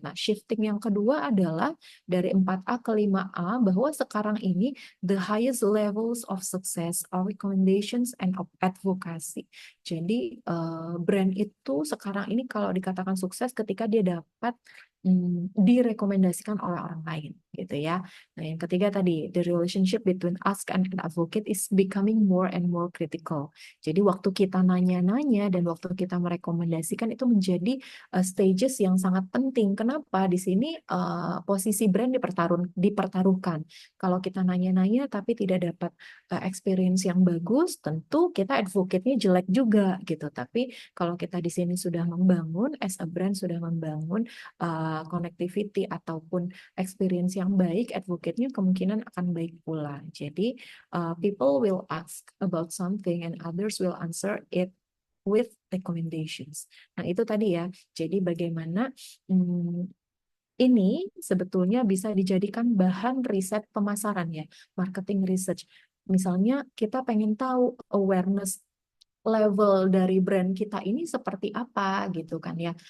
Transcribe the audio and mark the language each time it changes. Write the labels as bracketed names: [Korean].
[Indonesian] Nah, shifting yang kedua adalah dari 4A ke 5A, bahwa sekarang ini [English] the highest levels of success are recommendations and of advocacy. [Indonesian] Jadi brand itu sekarang ini kalau dikatakan sukses ketika dia dapat direkomendasikan oleh orang lain gitu ya. Nah, yang ketiga tadi, [English] the relationship between us and an advocate is becoming more and more critical. [Indonesian] Jadi waktu kita nanya-nanya dan waktu kita merekomendasikan itu menjadi stages yang sangat penting. Kenapa? Di sini posisi brand dipertaruhkan. Kalau kita nanya-nanya tapi tidak dapat experience yang bagus, tentu kita advocate-nya jelek juga gitu. Tapi kalau kita di sini sudah membangun, [English] as a brand [Indonesian] sudah membangun connectivity ataupun experience yang baik, advocate-nya kemungkinan akan baik pula. Jadi [English] people will ask about something and others will answer it with recommendations. [Indonesian] Nah, itu tadi ya. Jadi bagaimana ini sebetulnya bisa dijadikan bahan riset pemasaran ya, marketing research. Misalnya kita pengen tahu awareness level dari brand kita ini seperti apa gitu kan ya.